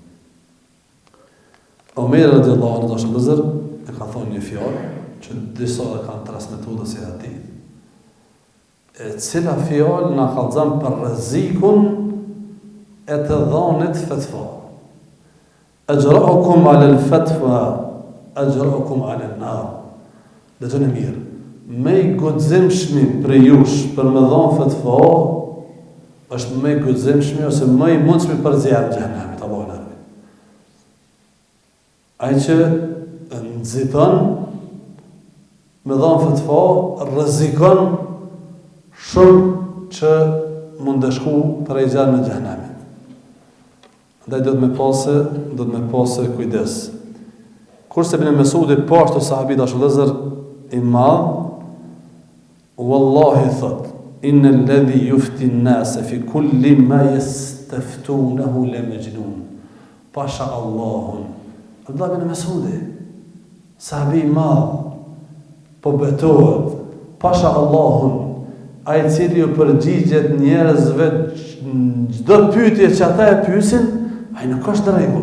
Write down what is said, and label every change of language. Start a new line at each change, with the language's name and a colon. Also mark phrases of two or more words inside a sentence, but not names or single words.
Albanian: Omer
Arabic: رضي الله عنه
Albanian: dashur vëllezër, e ka thonë një fjalë që disa e kanë transmetuar si hadith. E cila fjalë na kallëzon për rrezikun e të dhënit fatva.
Arabic: أجرؤكم على الفتيا، أجرؤكم على النار.
Albanian: Dëgjoni mirë. Me i guximshmi për jush për me dhënë fatva është me i guximshmi ose me i mundshmi për zjarr xhenemit, Allahu na ruaj. Ai që nxiton me dhënë fatva rrezikon shumë që mund të shku për e gjanë në xhenemit. Andaj do të me pasë kujdes. Kurse Ibn Mesudi pashtu sahabi dashur vëllezër i madh, wallahi thot,
Arabic: إن الذي يفتي الناس في كل ما يستفتونه لمجنون.
Albanian: Pasha Allahun. Abdullah ibn Mesudi, sahabi i madh, po betohet, pasha Allahun, ai i cili u përgjigjet njerëzve çdo pyetje që ata e pyesin, ai nuk është në rregull.